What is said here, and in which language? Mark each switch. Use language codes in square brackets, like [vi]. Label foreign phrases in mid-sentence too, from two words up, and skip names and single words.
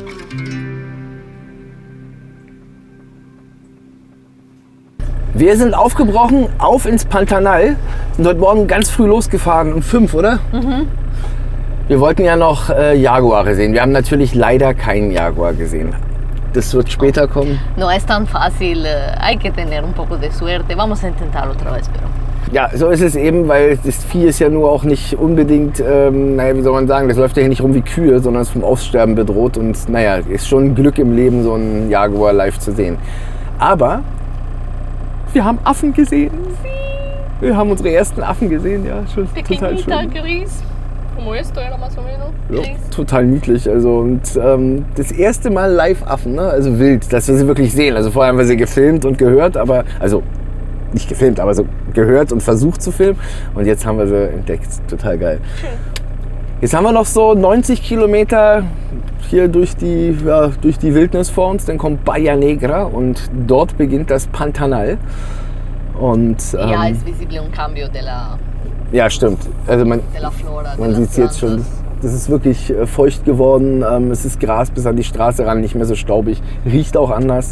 [de] Wir sind aufgebrochen, auf ins Pantanal. Sind heute Morgen ganz früh losgefahren, um 5, oder? Mhm. Wir wollten ja noch Jaguare sehen. Wir haben natürlich leider keinen Jaguar gesehen. Das wird später kommen. [es] No es tan fácil, hay que tener un poco de suerte. Vamos a intentarlo otra vez, pero... [de] Ja, so ist es eben, weil das Vieh ist ja nur auch nicht unbedingt, naja, wie soll man sagen, das läuft ja hier nicht rum wie Kühe, sondern ist vom Aussterben bedroht. Und naja, ist schon ein Glück im Leben, so einen Jaguar live zu sehen. Aber wir haben Affen gesehen. Wir haben unsere ersten Affen gesehen, ja, schon total schön. [es] Gris. Como esto era más o menos. [de] Ja, total niedlich. Also, und das erste Mal Live-Affen, ne? Also wild, dass wir sie wirklich sehen. Also vorher haben wir sie gefilmt und gehört, aber, also nicht gefilmt, aber so gehört und versucht zu filmen. Und jetzt haben wir sie entdeckt. Total geil. Schön. Jetzt haben wir noch so 90 Kilometer hier durch die Wildnis vor uns. Dann kommt Bahía Negra und dort beginnt das Pantanal. Und, ja, [es] es visible un cambio de la... [de] Ja, stimmt. Also man sieht es jetzt schon. Das ist wirklich feucht geworden. Es ist Gras bis an die Straße ran, nicht mehr so staubig. Riecht auch anders.